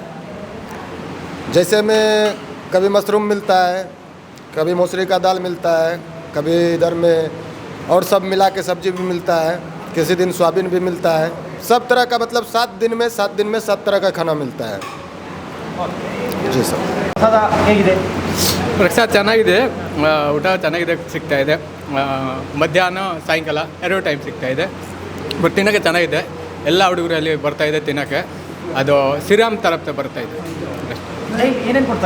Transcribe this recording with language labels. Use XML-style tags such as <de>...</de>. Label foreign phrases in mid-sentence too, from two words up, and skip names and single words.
<hi>जैसे में कभी मशरूम मिलता है, कभी मसूरी का दाल मिलता है, कभी इधर में और सब मिला के सब्जी भी मिलता है, किसी दिन सोयाबीन भी मिलता है। सब तरह का मतलब 7 दिन में 7 तरह का खाना मिलता है। जी सर।</hi> <kn>ಪ್ರಸಾದ ಹೇಗಿದೆ? ಪ್ರಸಾದ ಚೆನ್ನಾಗಿದೆ, ಊಟ ಚೆನ್ನಾಗಿದೆ, ಸಿಗ್ತಾ ಇದೆ. ಮಧ್ಯಾಹ್ನ ಸಾಯಂಕಾಲ 2 ಟೈಮ್ ಸಿಗ್ತಾ ಇದೆ. ಬಟ್ ತಿನ್ನೋಕ್ಕೆ ಚೆನ್ನಾಗಿದೆ, ಎಲ್ಲ ಹುಡುಗರು ಅಲ್ಲಿ ಬರ್ತಾ ಇದೆ ತಿನ್ನೋಕ್ಕೆ. ಅದು ಶ್ರೀರಾಮ್ ತರಫ್ತ ಬರ್ತಾ ಇದೆ. ಡೈಲಿ ಏನೇನು ಕೊಡ್ತಾರೆ?</kn>